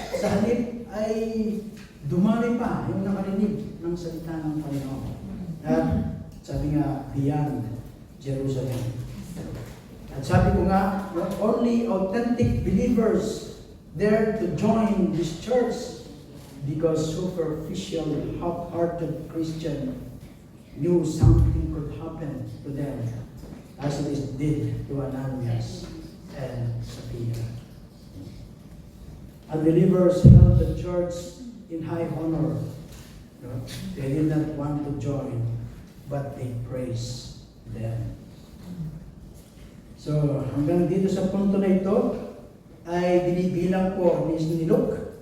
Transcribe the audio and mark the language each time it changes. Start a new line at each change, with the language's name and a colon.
Filipino: Sa halip ay dumami pa yung nakarinig ng salita ng Panginoon. At sabi nga,
English: beyond Jerusalem.
Filipino: At sabi ko nga,
English: only authentic believers dare to join this church because superficial, half-hearted Christian knew something could happen to them as it did to Ananias and Sapphira. Unbelievers held the church in high honor. They did not want to join, but they praised them.
Filipino: So, hanggang dito sa punto na ito, ay binibilang po ni Luke.